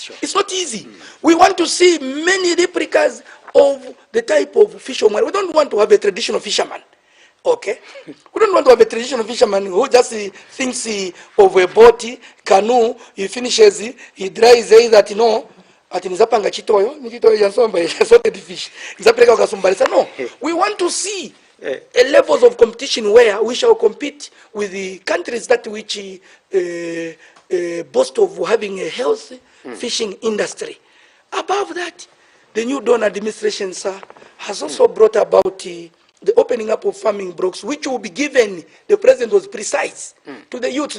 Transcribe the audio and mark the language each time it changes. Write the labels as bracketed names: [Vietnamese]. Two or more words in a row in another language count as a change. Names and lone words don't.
[English] Sure. It's not easy. We want to see many replicas of the type of Fisher Mware. We don't want to have a traditional fisherman. Okay? We don't want to have a traditional fisherman who just thinks of a boat, canoe, he finishes, he dries, says that, you know, [Nyanja] ati nizapanga chitoyo yansomba [English] sorted fish [Nyanja] nizapeleka ukasumbalisa. [English] No, we want to see a levels of competition where we shall compete with the countries that which boast of having a healthy fishing industry. Above that, The new Dawn administration, sir, has also brought about the opening up of farming blocks, which will be given, the president was precise, to the youth.